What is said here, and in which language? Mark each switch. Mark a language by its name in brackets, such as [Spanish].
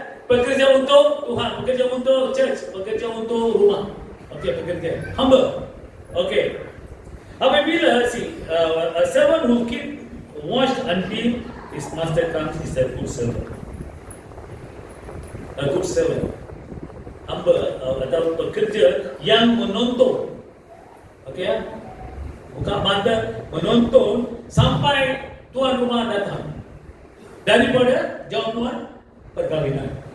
[Malay] Pekerja untuk Tuhan, pekerja untuk church, pekerja untuk rumah. Okay, pekerja. Humble. Okay. [English] Apabila a servant who keep watch until his master comes is a good servant. A good servant. [Malay] Humble atau pekerja yang menonton. Okey ya? Buka mata menonton sampai tuan rumah datang. Daripada jamuan perkahwinan.